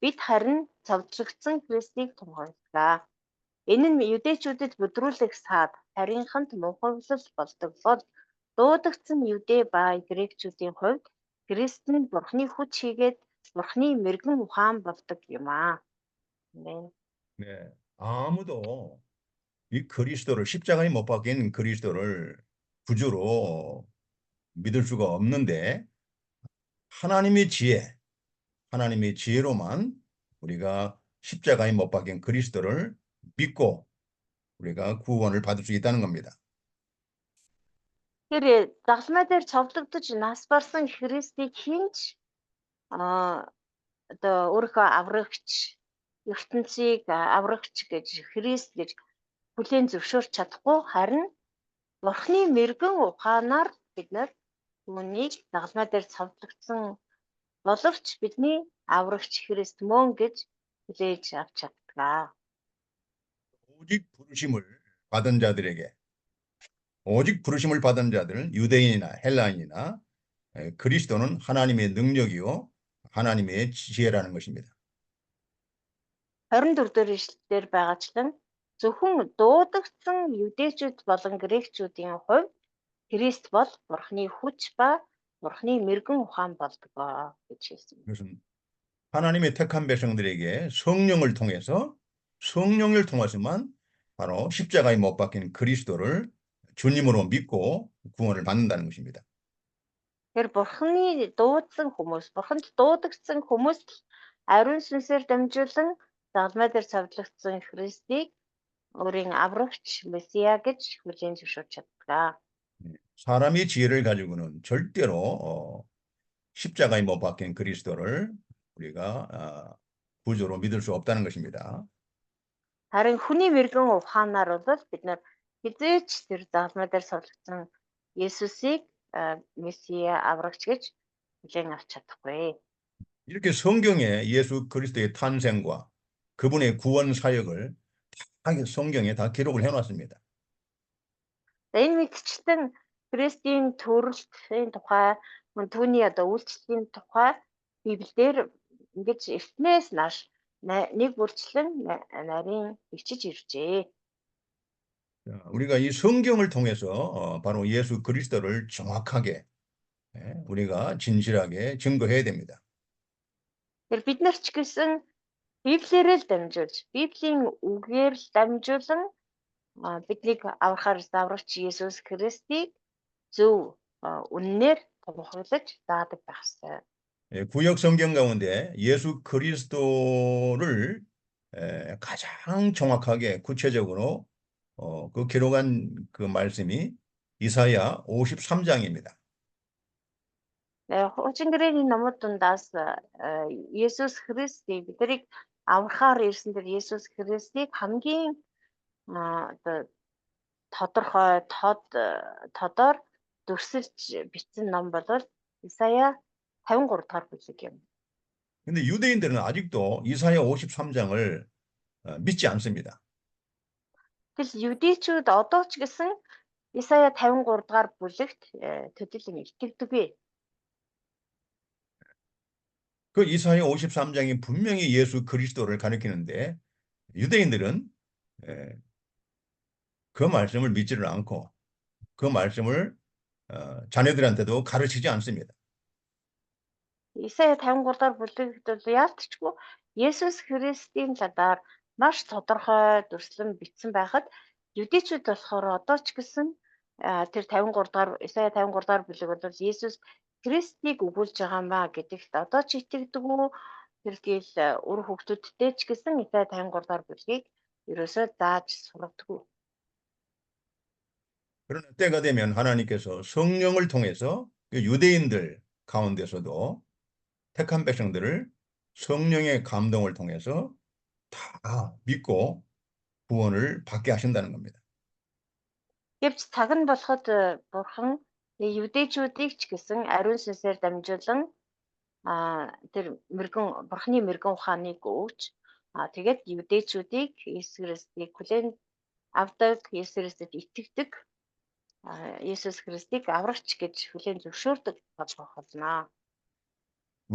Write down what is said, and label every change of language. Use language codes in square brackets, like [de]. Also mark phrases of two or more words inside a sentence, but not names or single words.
[mn] бид харин цовдлогдсон Христийг тунхаглалаа. Энэ нь юдэчүүдэд бүдрүүлэх саад харийнханд мунхаглал болдог бол дуудагдсан юдэ ба грекчүүдийн хувьд Христ нь Бурхны хүч хийгээд Бурхны мэрэгэн ухаан болдог юм аа. [ko] 아멘. 네, 아무도 이 그리스도를 십자가에 못 박힌 그리스도를 구주로 믿을 수가 없는데 하나님의 지혜, 하나님의 지혜로만 우리가 십자가에 못 박힌 그리스도를 믿고 우리가 구원을 받을 수 있다는 겁니다. [mn] Тэр загламай дээр цовдлогдож нас барсан Христийг хинч одоо өөрийнхөө аврагч ертөнцийг аврагч гэж Христ гэж хүлээн зөвшөөрч чадахгүй харин Бурхны мэрэгэн ухаанаар бид нар түүнийг загламай дээр цовдлогдсон боловч бидний аврагч Христ мөн гэж хүлээж авч чаддаг. [ko] 오직 부르심을 받은 자들에게 오직 부르심을 받은 자들은 유대인이나 헬라인이나 그리스도는 하나님의 능력이요 하나님의 지혜라는 것입니다. [mn] 24 дээр ишлэлээр байгаачлан зөвхөн дуудагдсан юдэчүүд болон грекчүүдийн хувьд Христ бол Бурхны хүч ба Бурхны мэрэгэн ухаан болдог гэж хэлсэн. [ko] 그것은 하나님의 택한 백성들에게 성령을 통해서만 바로 십자가에 못 박힌 그리스도를 주님으로 믿고 구원을 받는다는 것입니다. [mn] Тэр Бурхны дуудсан хүмүүс, Бурханд дуудагдсан хүмүүст ариун сүнсээр дамжуулан загламай дээр цовдлогдсон Христийг өөрийн аврагч Месиа гэж хүлээн зөвшөөрч чаддаг. [ko] 사람의 지혜를 가지고는 절대로 십자가에 못 박힌 그리스도를 우리가 구주로 믿을 수 없다는 것입니다. [mn] Харин хүний мэрэгэн ухаанаар бол бид нар хизээч тэр загламай дээр цовдлогдсон Есүсийг Месиа аврагч гэж хүлээн авч чадахгүй. [ko] 이렇게 성경에 예수 그리스도의 탄생과 그분의 구원 사역을 다 성경에 다 기록을 해놨습니다. [mn] Энэ мэдчлэн Христийн төрөлтийн тухай, түүний одоо үйлчлэлийн тухай Библиэр ингэж эртнээс нааш нэг бүрчлэн нарийн бичиж иржээ. [ko] 우리가 이 성경을 통해서 바로 예수 그리스도를 정확하게 우리가 진실하게 증거해야 됩니다. [mn] Тэр бид нар ч гэсэн Библиэрээ л дамжуулж, Библийн үгээр л дамжуулан биднийг аврахаар аврагч Есүс Христийг зөв үннээр тунхаглаж заадаг байх ёстой. [ko] 구약 성경 가운데 예수 그리스도를 가장 정확하게 구체적으로 그 기록한 그 말씀이 이사야 53장입니다. [mn] Хуучин гэрээний номууд дундаас Есүс Христийг биднийг аврахаар ирсэн тэр Есүс Христийг хамгийн одоо тодорхой тодор дүрсэлж бичсэн ном бол Исая 53 дахь бүлэг юм. [ko] 근데 유대인들은 아직도 이사야 53장을 믿지 않습니다. [mn] Тэгэл юдэчүүд одоо ч гэсэн Исая 53 дахь бүлэгт төдийлөн итгэдэггүй. [ko] 그 이사야 53장이 분명히 예수 그리스도를 가리키는데 유대인들은 그 말씀을 믿지를 않고 그 말씀을 자녀들한테도 가르치지 않습니다. [mn] Исая 53 дахь бүлэгт бол яалтчгүй Есүс Христийн талаар маш тодорхой дүрслэн бичсэн байхад юдэчүүд болохоор одоо ч гэсэн тэр 53 дахь Исая 53 дахь бүлэг бол Есүс Христийг өгүүлж байгаа маа гэдэгт одоо ч итгэдэг үү? Тэр тэгэл үр хөвгтүүдтэй ч гэсэн Исая 53 дахь бүлгийг ерөөсөө зааж сургадаг. [ko] 그러나 때가 되면 하나님께서 성령을 통해서 유대인들 가운데서도 택한 백성들을 성령의 감동을 통해서 다 믿고 구원을 받게 하신다는 겁니다. [mn] Гэвч цаг нь болоход Бурхан юдэчүүдийг ч гэсэн ариун сүнсээр дамжуулан тэр Бурханы мэрэгэн ухааныг өгч тэгээд юдэчүүдийг Есүс Христийг хүлээн авдаг, Есүс Христэд итгэдэг, Есүс Христийг аврагч гэж хүлээн зөвшөөрдөг болгох болно.